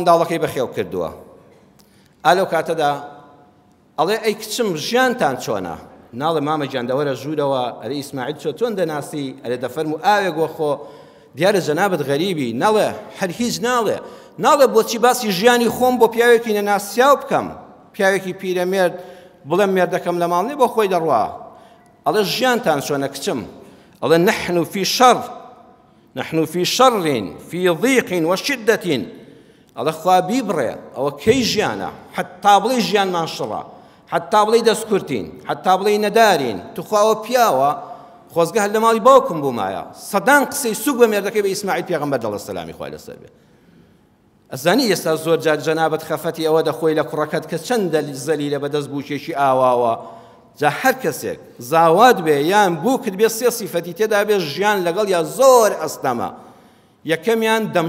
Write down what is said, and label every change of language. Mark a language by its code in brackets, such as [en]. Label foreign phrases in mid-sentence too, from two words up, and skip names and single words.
[ckb] منداڵەکەی بەخێو کردووە ئالەو کاتەدا ئەڵێ ئەی کچم ژیانتان چۆنە ناڵێ مامە گیان دەوەرە ژوورەوە ئەرێ ئیسماعیل چۆن دەناسی ئەرێ دەفەرموو ئاوێک وەخۆ دیارە جەنابەت غەریبی ناڵێ هەر هیچ ناڵێ بۆچی باسی ژیانی خۆم بۆ پیاوێکی نەناسیاو بکەم پیاوێکی پیرەمێرد بڵێم مێردەکەم لە ماڵ نێ بۆ خۆی دەڕوا ئەڵێ ژیانتان چۆنە کچم ئەڵێ نحن [ar] في شر في ضيق وشدة [ckb] ئەڵێ خوا بیبڕێ ئەوە کەی ژیانە حتا بڵێ ژیانمان شڕە حتا بڵێ دەستکورتین حتا بڵێ نەدارین توخواوە پیاوە خۆزگە هەر لە ماڵی باوکم بوومایە سەدان قسەی سوک بە مێردەکەی بە ئیسماعیل پێغەمبەر دەڵێ سەلامی خوای لەسەر بێ ئەزانی ئێستا زۆر جار جەنابەت خەفەتی ئەوە دەخۆی لە کوڕەکەت کە چەند زەلیلە بەدەست بووکێکی ئاواوە جا هەر کەسێک زاوات بێ یان بوو کرد بێ سێ سیفەتی تێدا بێ ژیان لەگەڵ یا زۆر ئەستەمە یەکەمیان